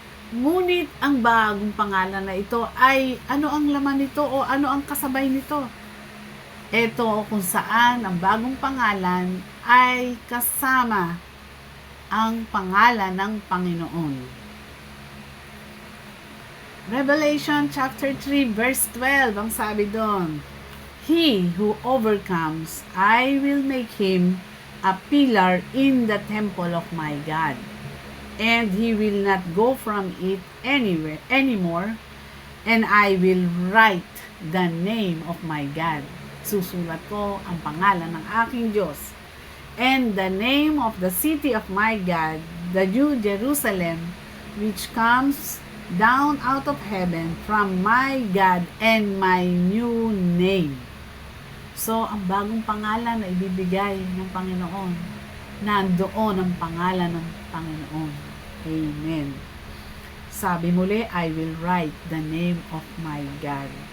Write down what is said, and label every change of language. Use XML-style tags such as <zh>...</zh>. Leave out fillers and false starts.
<tl>Ngunit ang bagong pangalan na ito ay ano ang laman nito o ano ang kasabay nito? Ito kung saan ang bagong pangalan ay kasama ang pangalan ng Panginoon.</tl> <en>Revelation chapter 3 verse 12,</en> <tl>ang sabi doon,</tl> <en>"He who overcomes, I will make him a pillar in the temple of my God, and he will not go from it anymore, and I will write the name of my God."</en> <tl>Susulat ko ang pangalan ng aking Diyos.</tl> <en>"And the name of the city of my God, the New Jerusalem, which comes down out of heaven from my God, and my new name."</en> <tl>So, ang bagong pangalan na ibibigay ng Panginoon, nandoon ang pangalan ng Panginoon. Amen. Sabi muli,</tl> <en>I will write the name of my God.</en>